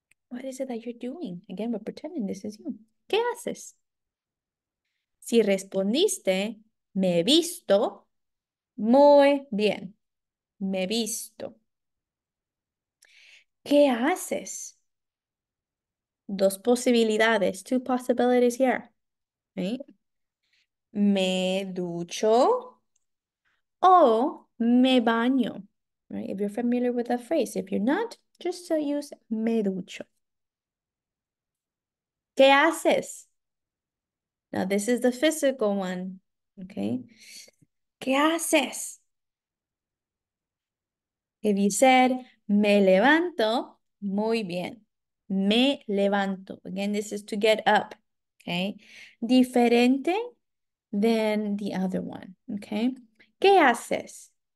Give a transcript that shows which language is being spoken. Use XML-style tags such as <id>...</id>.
<en>What is it that you're doing? Again, we're pretending this is you.</en> <es>¿Qué haces? Si respondiste, me he visto, muy bien, me he visto. ¿Qué haces? Dos posibilidades,</es> <en>two possibilities here. Right?</en> <es>Me ducho o me baño.</es> <en>Right? If you're familiar with that phrase. If you're not, just use</en> <es>me ducho. ¿Qué haces?</es> <en>Now, this is the physical one.</en> <es>Okay. ¿Qué haces?</es> <en>If you said,</en> <es>me levanto, muy bien. Me levanto.</es> <en>Again, this is to get up. Okay. Diferente than the other one. Okay.</en> <es>¿Qué haces?</es>